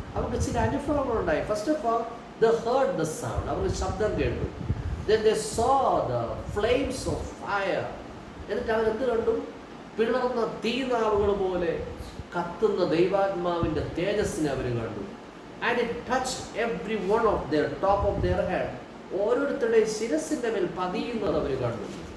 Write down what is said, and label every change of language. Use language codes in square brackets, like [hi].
[ml] അവർക്ക് ചില അനുഭവങ്ങളുണ്ടായി. [en] First of all, they heard the sound. [ml] അവർക്ക് ശബ്ദം കേട്ടു. [en] Then they saw the flames of fire. [ml] എന്നിട്ട് അവരെന്ത് കണ്ടു? പിളർന്ന തീനാവുകൾ പോലെ കത്തുന്ന ദൈവാത്മാവിന്റെ തേജസ്സിനെ അവർ കണ്ടു. [en] And it touched every one of their top of their head. [ml] ഓരോരുത്തരുടെയും ശിരസിന്റെ മേൽ പതിയുന്നത് അവർ കണ്ടു.